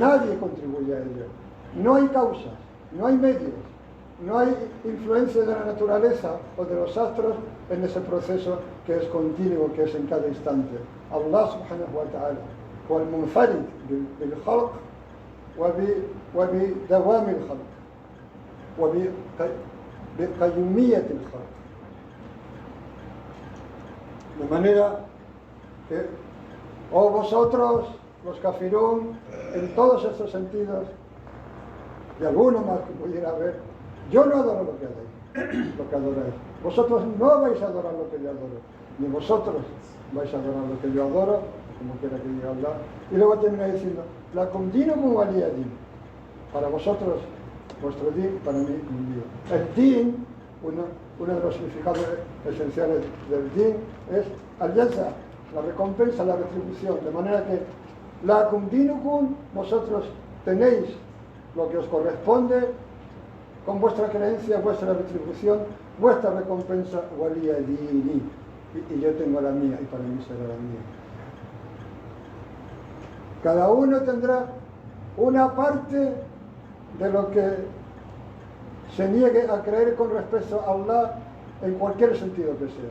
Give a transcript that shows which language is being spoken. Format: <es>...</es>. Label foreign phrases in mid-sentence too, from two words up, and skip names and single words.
<es>Nadie contribuye a ello. No hay causas, no hay medios, no hay influencia de la naturaleza o de los astros en ese proceso que es continuo, que es en cada instante.</es> <ar>الله سبحانه وتعالى هو المنفرد بالخلق وبدوام الخلق وبقيومية الخلق.</ar> <es>De manera que, oh vosotros, los kafirún, en todos estos sentidos, y alguno más que pudiera haber, yo no adoro lo que adoráis. Vosotros no vais a adorar lo que yo adoro, ni vosotros vais a adorar lo que yo adoro, como quiera que diga Allah. Y luego termina diciendo,</es> <ar>لكم دينكم ولي دين,</ar> <es>para vosotros vuestro din, para mí mi mío. El din, uno de los significados esenciales del din es al-jaza, la recompensa, la retribución, de manera que</es> <ar>لكم دينكم,</ar> <es>vosotros tenéis lo que os corresponde con vuestra creencia, vuestra retribución, vuestra recompensa,</es> <ar>ولي ديني,</ar> <es>y yo tengo la mía, y para mí será la mía. Cada uno tendrá una parte de lo que se niegue a creer con respecto a Allah en cualquier sentido que sea.</es>